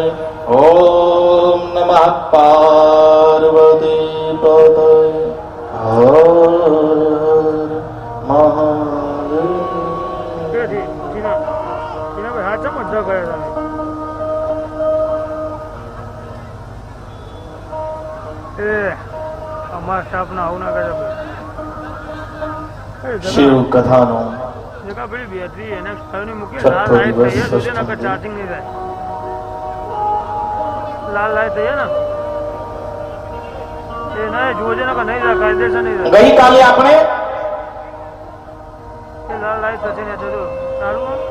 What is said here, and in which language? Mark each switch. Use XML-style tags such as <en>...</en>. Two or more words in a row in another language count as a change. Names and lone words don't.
<sa>ओम नमः पार्वती पतये हर महादेव।</sa> <gu>શિવ કથા નો ચાર્જિંગ નહીં થાય લાલ લાઈટ થઈ ને એ ના જોજે ને નહીં થાય કાયદેસર નહીં થાય ગઈકાલે આપણે એ લાલ લાઈટ થશે ને તો સારું</gu>